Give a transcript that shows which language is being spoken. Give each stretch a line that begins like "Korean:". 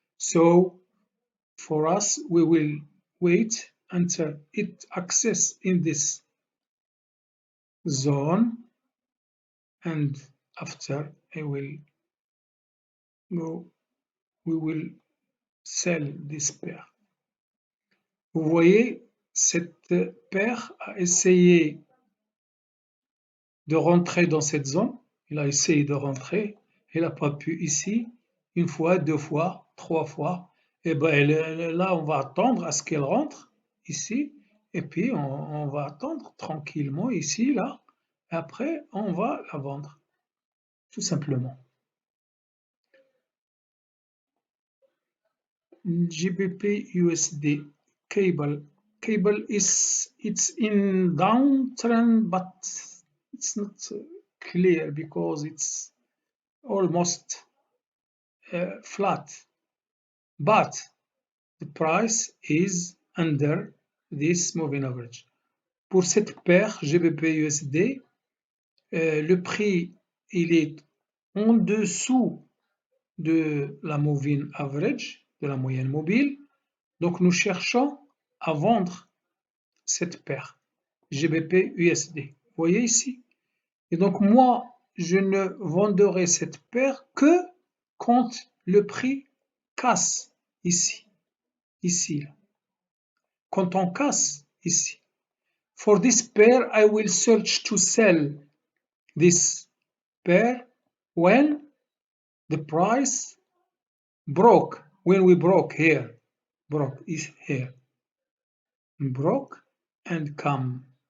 English: So for us, we will wait until it access in this zone, and after we will sell this pair.
French: Vous voyez, cette paire a essayé de rentrer dans cette zone. Il a essayé de rentrer. Il n'a pas pu ici. Une fois, deux fois, trois fois. Et ben là, on va attendre à ce qu'elle rentre ici. Et puis, on va attendre tranquillement ici, là. Et après, on va la vendre. Tout simplement.
English: GBP USD cable it's in downtrend, but it's not clear because it's almost flat, but the price is under this moving average.
French: Pour cette paire GBP USD, le prix il est en dessous de la moving average, de la moyenne mobile. Donc nous cherchons à vendre cette paire GBP USD. Vous voyez ici? Et donc moi, je ne vendrai cette paire que quand le prix casse ici. Ici. Quand on casse ici.
English: For this pair, I will search to sell this pair when the price broke. When we broke here. Broke is here. Broke and come.